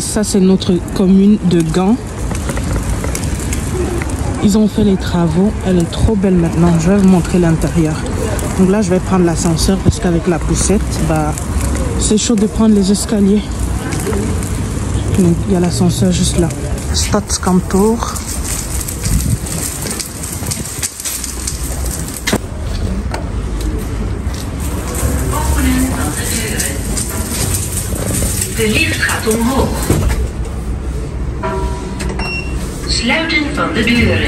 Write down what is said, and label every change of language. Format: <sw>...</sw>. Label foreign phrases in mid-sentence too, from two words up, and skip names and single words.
<fr>Ça, c'est notre commune de Gand. Ils ont fait les travaux. Elle est trop belle maintenant. Je vais vous montrer l'intérieur. Donc là, je vais prendre l'ascenseur parce qu'avec la poussette, bah, c'est chaud de prendre les escaliers. Donc, il y a l'ascenseur juste là.</fr> <nl>Stadskantoor. De lift gaat omhoog. Sluiten van de deuren.</nl>